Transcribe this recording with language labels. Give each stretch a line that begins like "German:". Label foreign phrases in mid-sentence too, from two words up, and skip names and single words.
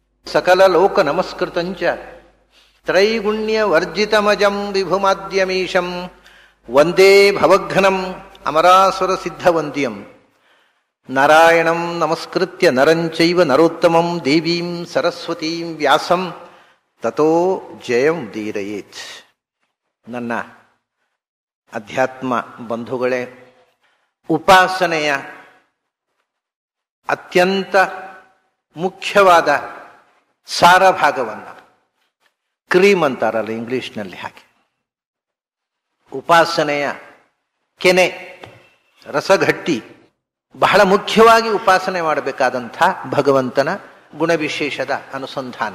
Sanskrit: ಸಕಲ ಲೋಕ ನಮಸ್ಕೃತಂಚ ತ್ರೈಗುಣ್ಯ ವರ್ಜಿತಮಜಂ ವಿಭುಮಾದ್ಯಮೀಶಂ ವಂದೇ ಭವಘ್ನಂ ಅಮರಾಸುರ ಸಿದ್ಧವಂದ್ಯಂ ನಾರಾಯಣಂ ನಮಸ್ಕೃತ್ಯ ನರಂಚೈವ ನರೋತ್ತಮಂ ದೇವೀಂ ಸರಸ್ವತೀಂ ವ್ಯಾಸಂ ತತೋ ಜಯಂ ದೀರಯೇತ್.
Kannada: ನನ್ನ ಅಧ್ಯಾತ್ಮ ಬಂಧುಗಳೇ, ಉಪಾಸನೆಯ ಅತ್ಯಂತ ಮುಖ್ಯವಾದ ಸಾರಭಾಗವನ್ನು ಕ್ರೀಮ್ ಅಂತಾರಲ್ಲ ಇಂಗ್ಲಿಷ್ನಲ್ಲಿ, ಹಾಗೆ ಉಪಾಸನೆಯ ಕೆನೆ ರಸಗಟ್ಟಿ ಬಹಳ ಮುಖ್ಯವಾಗಿ ಉಪಾಸನೆ ಮಾಡಬೇಕಾದಂಥ ಭಗವಂತನ ಗುಣವಿಶೇಷದ ಅನುಸಂಧಾನ.